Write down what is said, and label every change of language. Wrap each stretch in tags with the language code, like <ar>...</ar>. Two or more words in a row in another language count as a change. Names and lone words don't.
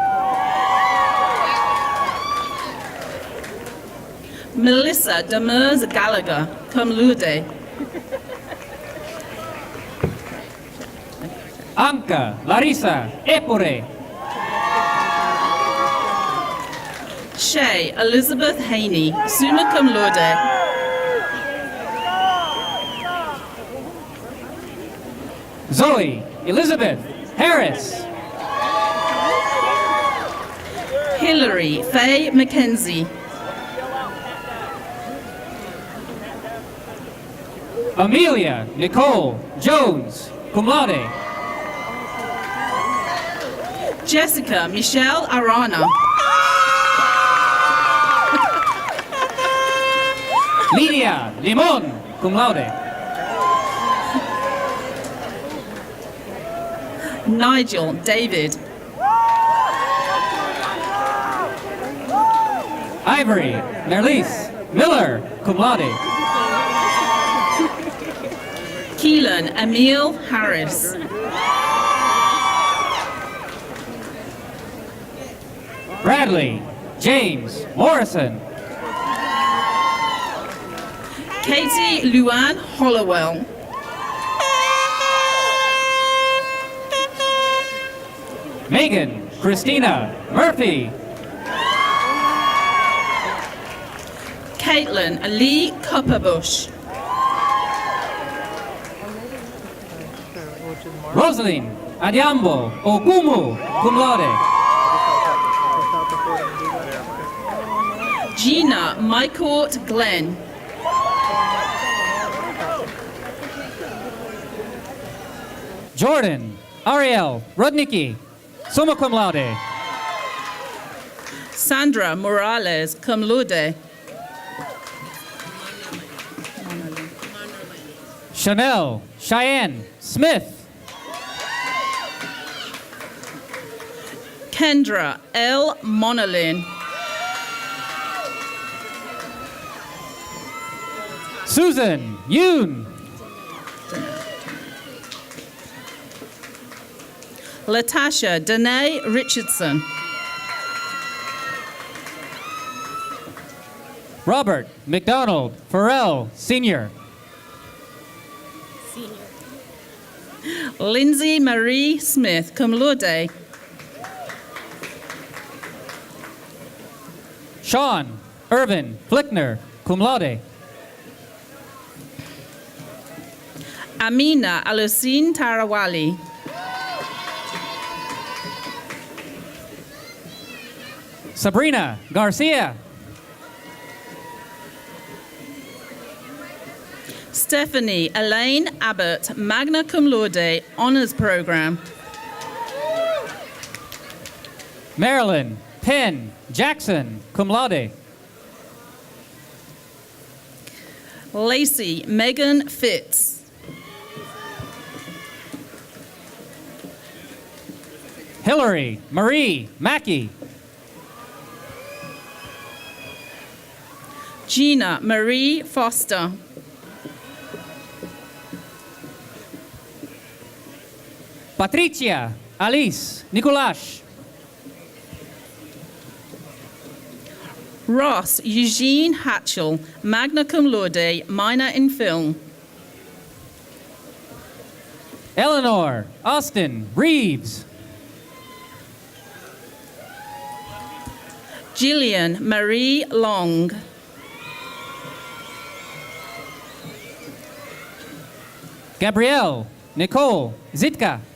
<en>Melissa Demers Gallagher,</en> <la>cum laude.</la> <en>Anka Larissa Epore. Shay Elizabeth Haney,</en> <la>summa cum laude.</la> <en>Zoe Elizabeth Harris. Hillary Faye McKenzie. Amelia Nicole Jones,</en> <la>cum laude.</la> <en>Jessica Michelle Arana. Lydia Limon,</en> <la>cum laude.</la> <en>Nigel David. Ivory Nerlise Miller,</en> <la>cum laude.</la> <en>Keelan Emil Harris. Bradley James Morrison. Katie Luann Hollowell. Megan Christina Murphy. Caitlin Lee Copperbush. Rosaline Adiambo Ogumu,</en> <la>cum laude.</la> <en>Gina Mycourt Glenn. Jordan Ariel Rudnicki,</en> <la>summa cum laude.</la> <en>Sandra Morales,</en> <la>cum laude.</la> <en>Chanel Cheyenne Smith. Kendra L. Monolin. Susan Yoon. Latasha Danae Richardson. Robert McDonald Farrell, Sr. Lindsay Marie Smith,</en> <la>cum laude.</la> <en>Sean Irvin Flickner,</en> <la>cum laude.</la> <en>Amina Alucine Tarawali. Sabrina Garcia. Stephanie Elaine Abbott,</en> <la>magna cum laude,</la> <en>honors program. Marilyn Penn Jackson,</en> <la>cum laude.</la> <en>Lacey Megan Fitz. Hillary Marie Mackey. Gina Marie Foster. Patricia Alice Nicolash. Ross Eugene Hatchell,</en> <la>magna cum laude,</la> <en>minor in film. Eleanor Austin Reeves. Jillian Marie Long. Gabrielle Nicole Zitka.</en>